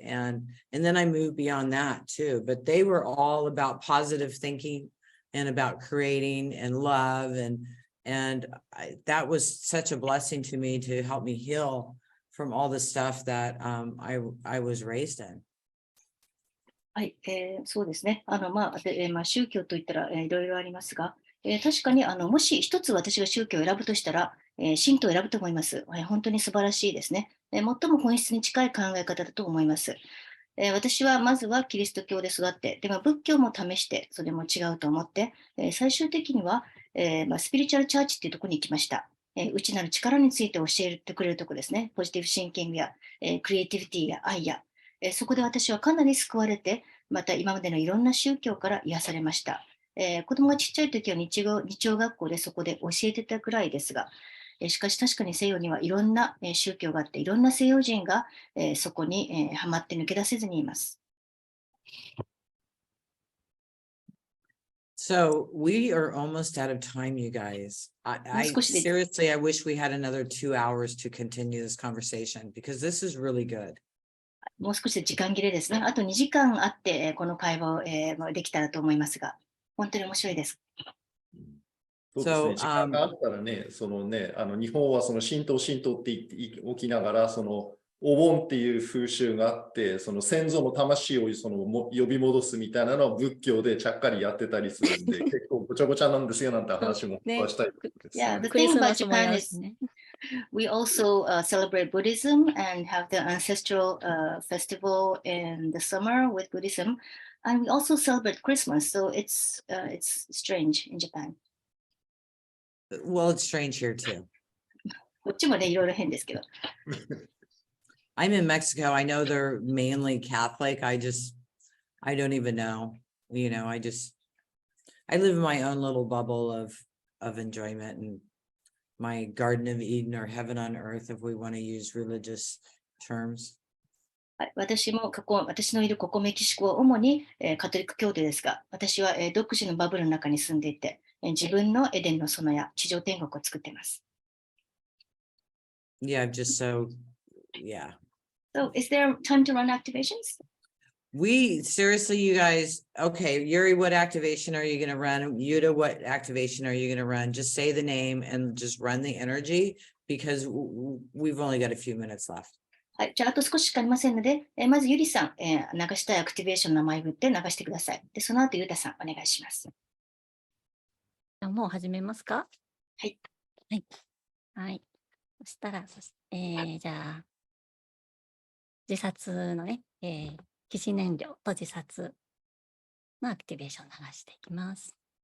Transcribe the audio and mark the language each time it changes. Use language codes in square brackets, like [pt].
[en] And then I moved beyond that too. But they were all about positive thinking and about creating and love. And that was such a blessing to me to help me heal from all the stuff that I was raised in. [ja] はい、そうですね。宗教といったら、いろいろありますが、確かにもし一つ私が宗教を選ぶとしたら、神道を選ぶと思います。本当に素晴らしいですね。最も本質に近い考え方だと思います。私はまずはキリスト教で育って、でも仏教も試して、それも違うと思って、最終的には、スピリチュアルチャーチっていうところに行きました。内なる力について教えてくれるところですね。ポジティブシンキングや、クリエイティビティや愛や、そこで私はかなり救われて、また今までのいろんな宗教から癒されました。子供がちっちゃい時は日曜学校でそこで教えてたくらいですが、しかし確かに西洋にはいろんな宗教があって、いろんな西洋人がそこにはまって抜け出せずにいます。 [en] So we are almost out of time, you guys. Seriously, I wish we had another 2 hours to continue this conversation, because this is really good. [ja] もう少しで時間切れですね。あと2時間あってこの会話をできたらと思いますが、本当に面白いです。そうですね。時間があったらね、日本はその神道って言っておきながら、そのお盆っていう風習があって、その先祖の魂を呼び戻すみたいなのを仏教でちゃっかりやってたりするんで、結構ごちゃごちゃなんですよなんて話もしたいです。 [en] Yeah, the thing about Japan is we also celebrate Buddhism and have the ancestral festival in the summer with Buddhism, and we also celebrate Christmas. So it's strange in Japan. Well, it's strange here too. [ja] こっちもね、いろいろ変ですけど。 [en] I'm in Mexico. I know they're mainly Catholic. I don't even know. You know, I live in my own little bubble of enjoyment and my Garden of Eden or heaven on earth, if we want to use religious terms. [ja] 私のいるここメキシコは主にカトリック教徒ですが、私は独自のバブルの中に住んでいて、自分のエデンの園や地上天国を作っています。 [en] Yeah, yeah. So, is there time to run activations? Seriously, you guys, okay, Yuri, what activation are you going to run? Yuta, what activation are you going to run? Just say the name and just run the energy, because we've only got a few minutes left. [ja] はい、じゃあ、あと少ししかありませんので、まずゆりさん、流したいアクティベーションの名前を振って流してください。で、その後、ゆうたさん、お願いします。もう始めますか？はい。はい。はい。そしたら、じゃあ、自殺のね、起死燃料と自殺のアクティベーションを流していきます。